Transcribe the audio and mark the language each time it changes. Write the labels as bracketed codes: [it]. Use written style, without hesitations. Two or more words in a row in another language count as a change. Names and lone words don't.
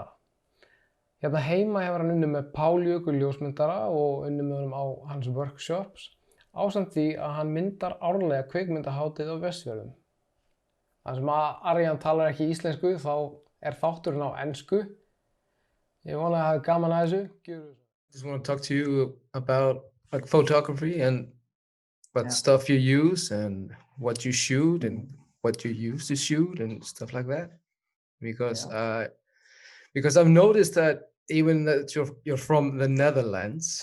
[is] Hérna heima hefur hann unnið með Pál Jökul ljósmyndara og unnið með honum á hans workshops, ásamt því að hann myndar árlega kvikmyndahátíð á Vestfjörðum. Þar sem Arjan talar ekki íslensku þá þátturinn á ensku. Ég vona að hafa gaman að þessu. [en] Just want to talk to you about like photography and what stuff you use and what you shoot and what you use to shoot and stuff like that. Because I've noticed that even that you're from the Netherlands.